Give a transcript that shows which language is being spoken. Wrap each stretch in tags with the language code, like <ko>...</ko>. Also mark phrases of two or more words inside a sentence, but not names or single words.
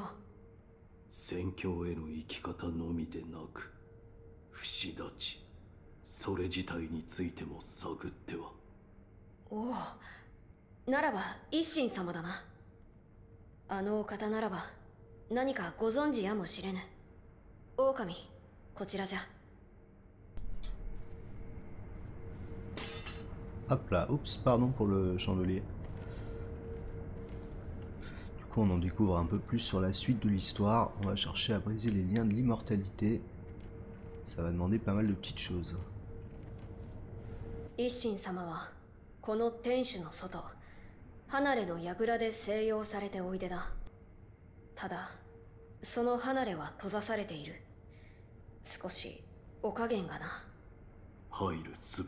<ja>宣教への生き方のみでなく、不死立ち、それ自体についても探っては。おお、ならば一心様だな。あのお方ならば何かご存知やもしれぬ。狼、こちらじゃ。</ja> <fr>Hop là, oups, pardon pour le chandelier. Du coup, on en découvre un peu plus sur la suite de l'histoire. On va chercher à briser les liens de l'immortalité. Ça va demander pas mal de petites choses.</fr> <ja>一心様はこの天守の外、離れの櫓で静養されておいでだ。ただその離れは閉ざされている。少しお加減がな。入る術は</ja>